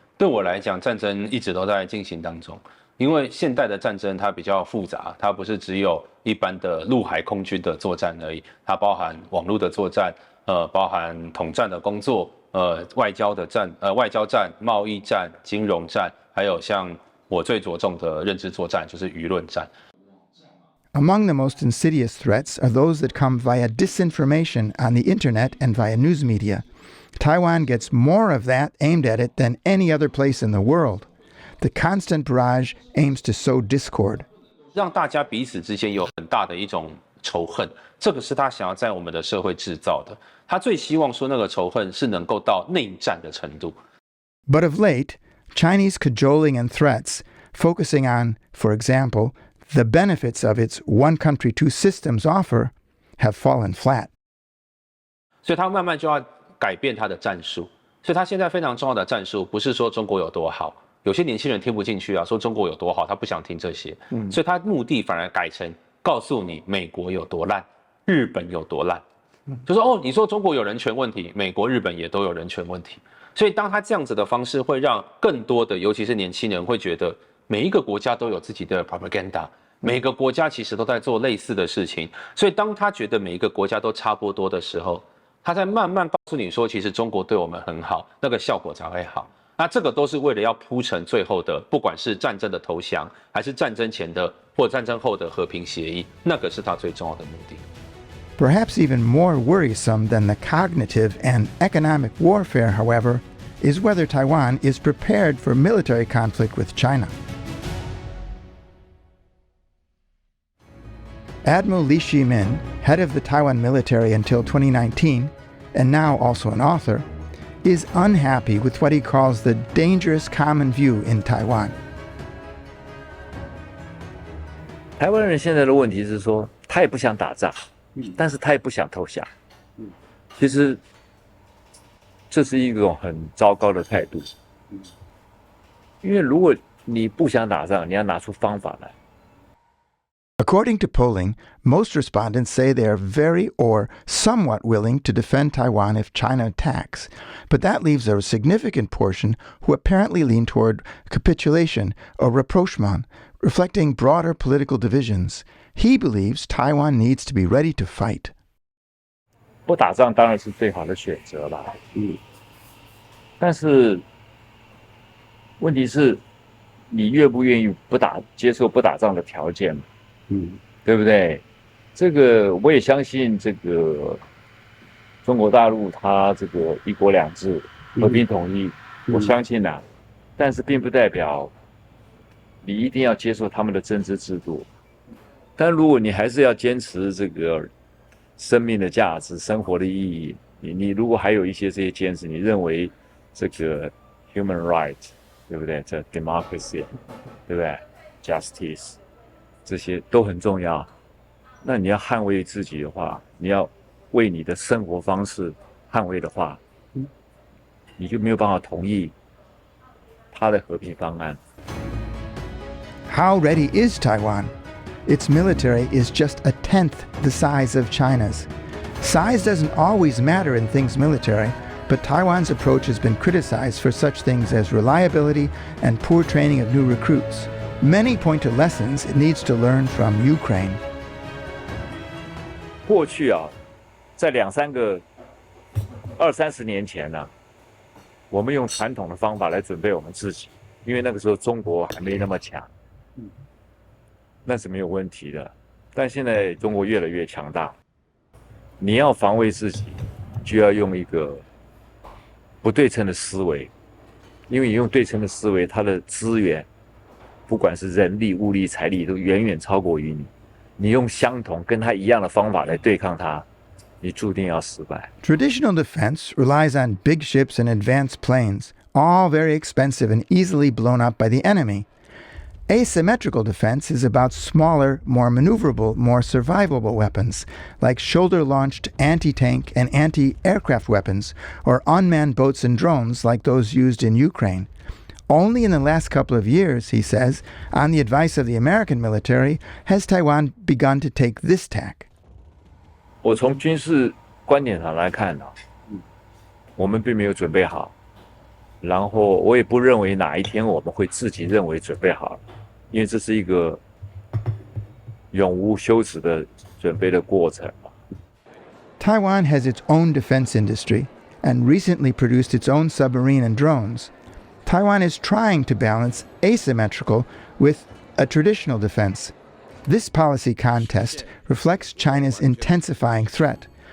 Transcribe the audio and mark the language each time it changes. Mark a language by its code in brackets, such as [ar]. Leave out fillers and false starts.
[zh] 对我来讲，战争一直都在进行当中。因为现代的战争它比较复杂，它不是只有一般的陆海空军的作战而已，它包含网络的作战，包含统战的工作，外交战、贸易战、金融战，还有像我最着重的认知作战，就是舆论战。 [en] Among the most insidious threats are those that come via disinformation on the internet and via news media. Taiwan gets more of that aimed at it than any other place in the world. The constant barrage aims to sow discord. [zh] 让大家彼此之间有很大的一种仇恨，这个是他想要在我们的社会制造的。他最希望说那个仇恨是能够到内战的程度。 [en] But of late, Chinese cajoling and threats, focusing on, for example, the benefits of its one country, two systems offer, have fallen flat. [zh] 所以他慢慢就要改变他的战术。所以他现在非常重要的战术不是说中国有多好，有些年轻人听不进去啊，说中国有多好，他不想听这些。所以他目的反而改成告诉你美国有多烂，日本有多烂。就说哦，你说中国有人权问题，美国、日本也都有人权问题。所以当他这样子的方式，会让更多的，尤其是年轻人，会觉得每一个国家都有自己的 propaganda， 每个国家其实都在做类似的事情。所以当他觉得每一个国家都差不多的时候，他在慢慢告诉你说，其实中国对我们很好，那个效果才会好。那这个都是为了要铺成最后的，不管是战争的投降，还是战争前的或战争后的和平协议，那个是他最重要的目的。 [en] Perhaps even more worrisome than the cognitive and economic warfare, however, is whether Taiwan is prepared for military conflict with China. Admiral Lee Hsi-min, head of the Taiwan military until 2019, and now also an author, is unhappy with what he calls the dangerous common view in Taiwan. [zh] 台湾人现在的问题是说，他也不想打仗，但是他也不想投降。其实这是一种很糟糕的态度，因为如果你不想打仗，你要拿出方法来。 [en] According to polling, most respondents say they are very or somewhat willing to defend Taiwan if China attacks, but that leaves a significant portion who apparently lean toward capitulation or rapprochement, reflecting broader political divisions. He believes Taiwan needs to be ready to fight. [zh] 不打仗当然是最好的选择啦，但是问题是，你愿不愿意接受不打仗的条件嘛？对不对？这个我也相信，这个中国大陆它这个一国两制、和平统一，我相信啊，但是并不代表你一定要接受他们的政治制度。但如果你还是要坚持这个生命的价值、生活的意义，你如果还有一些这些坚持，你认为这个 [en] human right， [zh] 对不对？这 democracy， 对不对 ？justice。这些都很重要。那你要捍卫自己的话，你要为你的生活方式捍卫的话，你就没有办法同意他的和平方案。 [en] How ready is Taiwan? Its military is just a tenth the size of China's. Size doesn't always matter in things military, but Taiwan's approach has been criticized for such things as reliability and poor training of new recruits. Many point to lessons it needs to learn from Ukraine. [zh] 过去啊，在2-30年前呢，我们用传统的方法来准备我们自己，因为那个时候中国还没那么强，那是没有问题的。但现在中国越来越强大，你要防卫自己，就要用一个不对称的思维，因为你用对称的思维，它的资源。不管是人力、物力、财力，都远远超过于你。你用相同跟他一样的方法来对抗他，你注定要失败。 [en] Traditional defense relies on big ships and advanced planes, all very expensive and easily blown up by the enemy. Asymmetrical defense is about smaller, more maneuverable, more survivable weapons, like shoulder-launched anti-tank and anti-aircraft weapons, or unmanned boats and drones like those used in Ukraine. Only in the last couple of years, he says, on the advice of the American military, has Taiwan begun to take this tack. [zh] 我从军事观点上来看呢，我们并没有准备好，然后我也不认为哪一天我们会自己认为准备好了，因为这是一个永无休止的准备的过程。 [en] Taiwan has its own defense industry and recently produced its own submarine and drones. Taiwan is trying to balance asymmetrical with a traditional defense. This policy contest reflects China's intensifying threat.